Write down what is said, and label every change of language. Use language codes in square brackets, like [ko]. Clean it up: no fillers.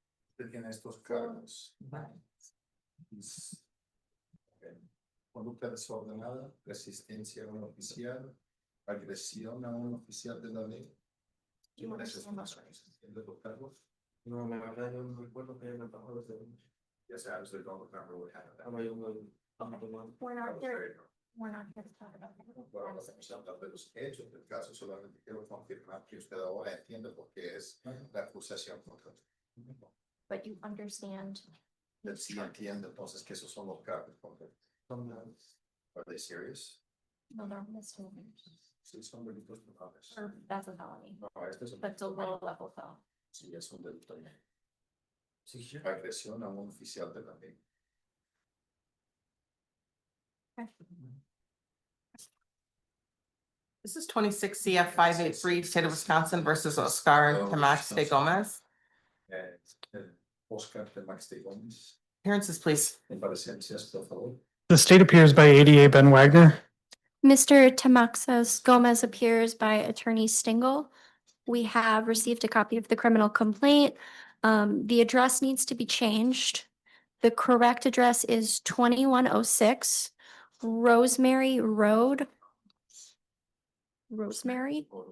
[es] Usted tiene estos cargos. Conducta desordenada, resistencia a un oficial, agresión a un oficial de la ley. ¿De los cargos? No, la verdad yo no recuerdo que haya trabajado desde [en] Yes, I absolutely don't remember what happened. We're not here. We're not here to talk about [es] Bueno, estamos hablando de los hechos del caso, solamente quiero confirmar que usted ahora entiende por qué es la acusación contra usted. [en] But you understand. [es] Usted sí entiende entonces que esos son los cargos contra usted. [en] Are they serious? No, they're misdemeanors. [es] Sí, son delitos graves. [en] Or that's a felony. [es] No, este es un [en] That's a low level felony. [es] Sí, es un delito. Agresión a un oficial de la ley. [en] This is 26 CF 583, State of Wisconsin versus Oscar Tamax de Gomez. Oscar Tamax de Gomez. Appearances, please. [es] Comparecencias, por favor. [en] the state appears by ADA Ben Wagner. Mr. Tamaxas Gomez appears by Attorney Stingle. We have received a copy of the criminal complaint. The address needs to be changed. The correct address is 2106 Rosemary Road. Rosemary?